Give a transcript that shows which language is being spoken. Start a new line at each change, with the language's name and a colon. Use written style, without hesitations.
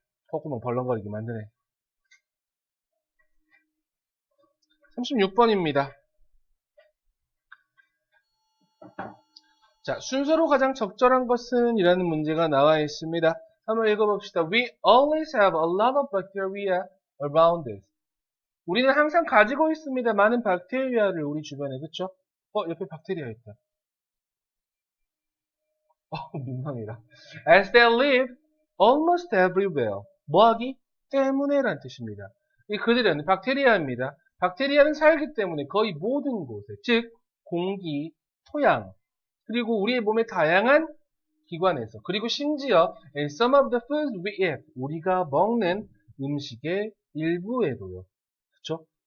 Korean: 콧구멍 벌렁거리게 만드네. 36번입니다. 자, 순서로 가장 적절한 것은 이라는 문제가 나와 있습니다. 한번 읽어봅시다.
English: We always have a lot of bacteria around us.
Korean: 우리는 항상 가지고 있습니다. 많은 박테리아를 우리 주변에, 그쵸? 옆에 박테리아 있다. 민망해라.
English: As they live almost everywhere.
Korean: 뭐하기? 때문에 란 뜻입니다. 이 그들은 박테리아입니다. 박테리아는 살기 때문에 거의 모든 곳에, 즉 공기, 토양, 그리고 우리의 몸의 다양한 기관에서 그리고 심지어
English: in some of the foods we eat
Korean: 우리가 먹는 음식의 일부에도요. 그쵸?